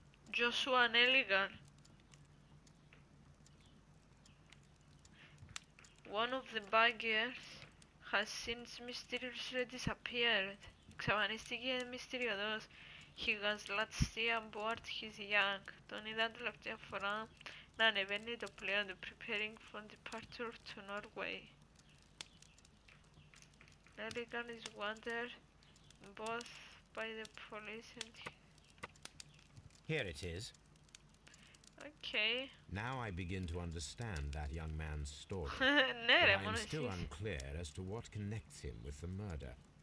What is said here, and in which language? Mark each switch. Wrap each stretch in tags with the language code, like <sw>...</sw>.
<en>Joshua Nelligan. One of the baggers has since mysteriously disappeared.</en> <el>Εξαφανίστηκε μυστηριωδώς.</el> <en>He was last seen aboard his yacht.</en> <el>Τον είδαν τελευταία φορά να ανεβαίνει το πλοίο του</el> <en>preparing for departure to Norway. Nelligan is wanted both by the police and... Here it is. Okay. Now I begin to understand that young man's story.</en> <el>Ναι,</el> <en>but I am still unclear as to what connects him with the murder.</en>